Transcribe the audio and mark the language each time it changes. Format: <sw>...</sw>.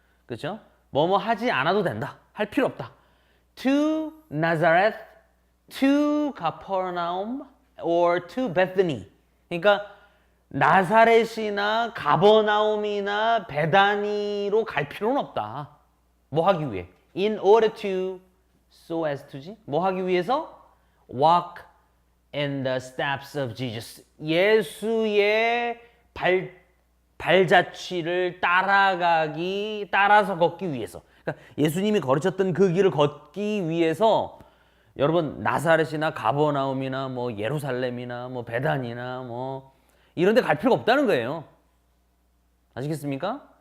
<ko>그렇죠? 뭐뭐 하지 않아도 된다. 할 필요 없다.</ko> <en>To Nazareth, to Capernaum, or to Bethany.</en> <ko>그러니까 나사렛이나 가버나움이나 베다니로 갈 필요는 없다. 뭐 하기 위해?</ko> <en>In order to, so as to</en> <ko>지? 뭐 하기 위해서?</ko> <en>Walk in the steps of Jesus.</en> <ko>예수의 발자취를 따라서 걷기 위해서. 그러니까 예수님이 걸으셨던 그 길을 걷기 위해서 여러분 나사렛이나 가버나움이나 뭐 예루살렘이나 뭐 베단이나 뭐 이런 데 갈 필요가 없다는 거예요. 아시겠습니까?</ko>